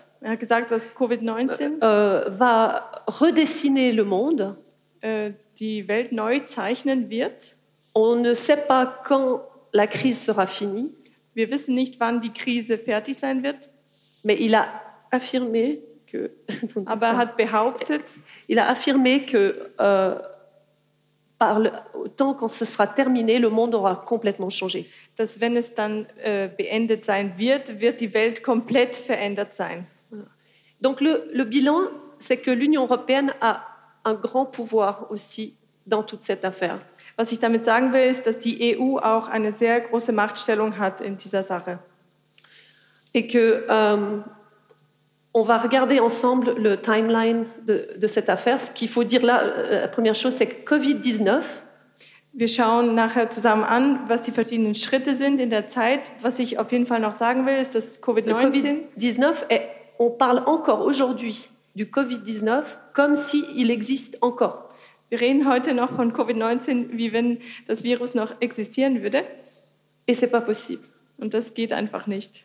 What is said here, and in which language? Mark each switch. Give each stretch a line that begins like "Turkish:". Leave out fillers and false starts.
German: er hat gesagt, dass Covid-19
French: va redessiner le monde.
German: Die Welt neu zeichnen wird.
French: On ne sait pas quand la crise sera finie.
German: Wir wissen nicht, wann die Krise fertig sein wird.
French: Mais il a affirmé que,
German: aber er hat behauptet,
French: il a affirmé que par le temps quand ce sera terminé, le monde aura complètement changé.
German: Dass wenn es dann beendet sein wird, wird die Welt komplett verändert sein.
French: Donc le bilan, c'est que l'Union européenne a un grand pouvoir aussi dans toute cette affaire.
German: Was ich damit sagen will, ist, dass die EU auch eine sehr große Machtstellung hat in dieser Sache.
French: Et que on va regarder ensemble le timeline de cette affaire. Ce qu'il faut dire là, la première chose, c'est Covid-19.
German: Wir schauen nachher zusammen an, was die verschiedenen Schritte sind in der Zeit. Was ich auf jeden Fall noch sagen will, ist, dass Covid-19.
French: On parle encore aujourd'hui du Covid-19 comme s'il existe encore.
German: Wir reden heute noch von Covid-19, wie wenn das Virus noch existieren würde.
French: Et c'est pas possible.
German: Und das geht einfach nicht.